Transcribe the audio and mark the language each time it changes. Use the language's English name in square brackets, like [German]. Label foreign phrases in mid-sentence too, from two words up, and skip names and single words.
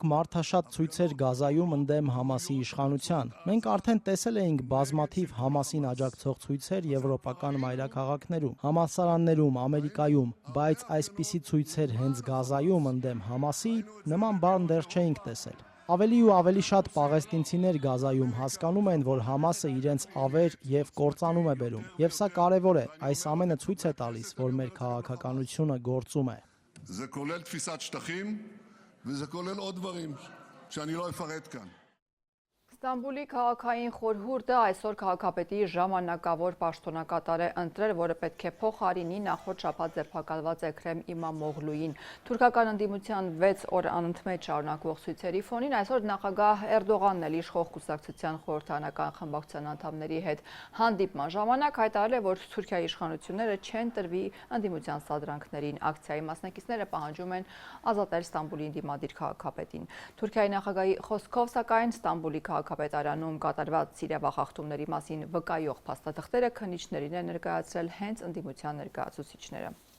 [Armenian] մարդաշատ ցույցեր Գազայում ընդդեմ Համասի իշխանության։ Մենք արդեն տեսել էինք բազմաթիվ Համասին աջակցող ցույցեր եվրոպական մայրաքաղաքներում, համալսարաններում, Ամերիկայում, բայց այսպիսի ցույցեր հենց Գազայում ընդդեմ Համասի նման բան դեռ չէինք տեսել։ Ավելի ու ավելի շատ պաղեստինցիներ Գազայում հասկանում են, որ Համասը իրենց ավեր եւ կործանում է բերում։ Եվ սա կարեւոր է, այս ամենը ցույց է տալիս, որ մեր քաղաքականությունը գործում է։ [Hebrew] זה כולל תפיסת שטחים וזה כולל עוד דברים שאני לא אפרט כאן. [Armenian] Ստամբուլի քաղաքային խորհուրդը այսօր քաղաքապետի ժամանակավոր պաշտոնակատար է ընտրել, որը պետք է փոխարինի նախորդ շաբաթ ձերբակալված Էքրեմ Իմամօղլուին։ Թուրքական ընդդիմության 6 օր անընդմեջ շարունակվող ցույցերի ֆոնին այսօր նախագահ Էրդողանն էլ իշխող կուսակցության խորհրդարանական խմբակցության անդամների հետ հանդիպման ժամանակ հայտարարել է, որ Թուրքիայի իշխանությունները չեն տրվի ընդդիմության սադրանքներին։ Ակցիայի մասնակիցները պահանջում են ազատել Ստամբուլի ընդդիմադիր քաղաքապետին։ Թուրքիայի նախագահի խոսքով, սակայն Ստամբուլի քաղաքապետարանում կատարված սիրավախախտումների մասին վկայող փաստաթղթերը քննիչներին է ներկայացրել հենց ընդդիմության ներկայացուցիչները։